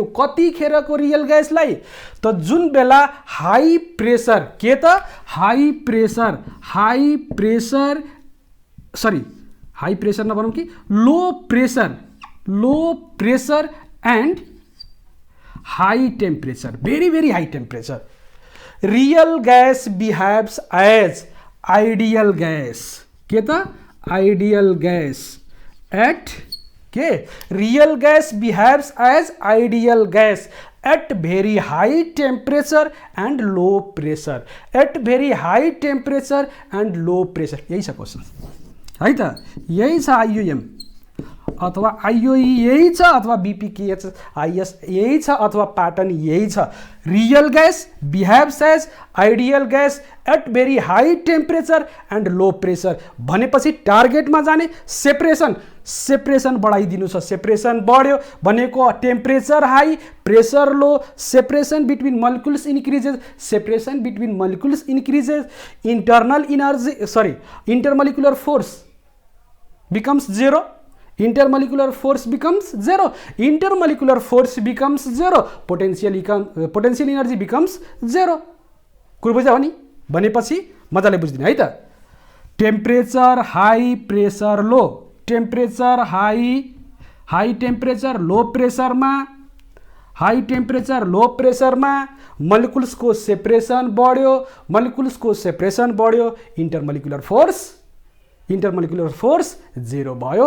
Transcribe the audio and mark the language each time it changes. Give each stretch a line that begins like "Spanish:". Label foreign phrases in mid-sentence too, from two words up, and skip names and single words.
Nepali: कतिखेरको
English: real gasलाई
Nepali: त जुन बेला
English: high pressure,
Nepali: के त
English: high pressure
Nepali: नभनौँ कि
English: low pressure and high temperature, very very high temperature. real gas behaves as ideal gas,
Nepali: के त
English: ideal gas at के real gas behaves as ideal gas at very high temperature and low pressure, at very high temperature and low pressure, एट भेरी हाई टेम्परेचर एंड लो प्रेसर।
Nepali: यही छ क्वेश्चन है त, यही छ आइयुएम अथवा आइओई यही छ अथवा बीपीकेएच आइएस यही छ अथवा पैटर्न यही छ।
English: real gas behaves as ideal gas at very high temperature and low pressure
Nepali: भनेपछि टार्गेटमा जाने सेपरेसन बढाइदिनु छ।
English: सेपरेसन
Nepali: बढ्यो भनेको
English: temperature high pressure low, separation between molecules increases, separation between molecules increases, intermolecular force becomes zero, intermolecular force becomes zero, intermolecular force becomes zero, potential energy becomes zero।
Nepali: कुरो बुझ्यो नि? भनेपछि मजाले बुझ्दिनु है त।
English: temperature high pressure low, temperature high temperature low pressureमा, high temperature low pressureमा
Nepali: मलिकुल्सको सेपरेसन बढ्यो, मलिकुल्सको सेपरेसन बढ्यो,
English: intermolecular force
Nepali: जेरो भयो।